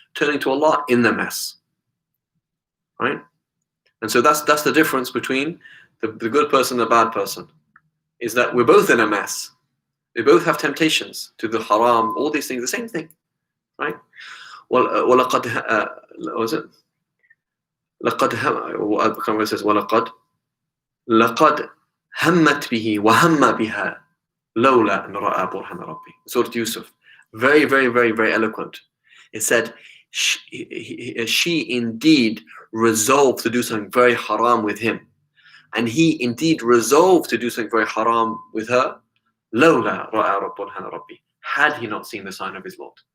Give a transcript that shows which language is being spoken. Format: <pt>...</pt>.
<en>Turning to Allah in the mess. Right? And so that's the difference between the good person and the bad person, is that we're both in a mess. We both have temptations to the haram, all these things, the same thing, right?</en> <ar>وَلَقَدْ</ar> <en>what was it?</en> <ar>لَقَدْ</ar> <en>it says</en> <ar>وَلَقَدْ لَقَدْ هَمَّتْ بِهِ وَهَمَّ بِهَا لَوْلَا أَنْ رَأَى بُرْهَانَ رَبِّهِ.</ar> <en>Surah Yusuf, very, very, very, very eloquent. It said, she indeed resolved to do something very haram with him, and he indeed resolved to do something very haram with her.</en> <ar>لولا رأى برهان ربي,</ar> <en>had he not seen the sign of his Lord.</en>